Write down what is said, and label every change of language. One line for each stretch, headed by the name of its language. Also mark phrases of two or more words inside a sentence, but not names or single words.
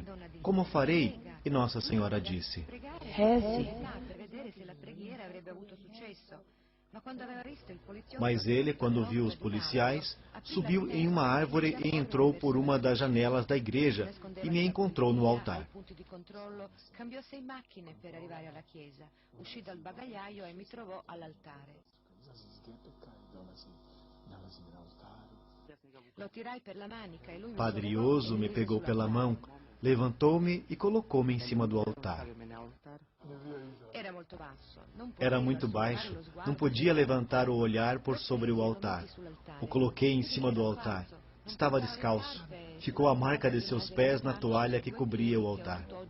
Portuguese: Como farei? E Nossa Senhora disse: reze. Mas ele, quando viu os policiais, subiu em uma árvore e entrou por uma das janelas da igreja e me encontrou no altar.
Italian: Cambiò 6 macchine per arrivare alla chiesa, uscì dal bagagliaio e mi trovò all'altare. Lo tirai per la manica e lui
Portuguese: Padre Ioso me pegou pela mão, levantou-me e colocou-me em cima do altar. Era muito baixo, não podia levantar o olhar por sobre o altar. O coloquei em cima do altar. Estava descalço. Ficou a marca de seus pés na toalha que cobria o altar.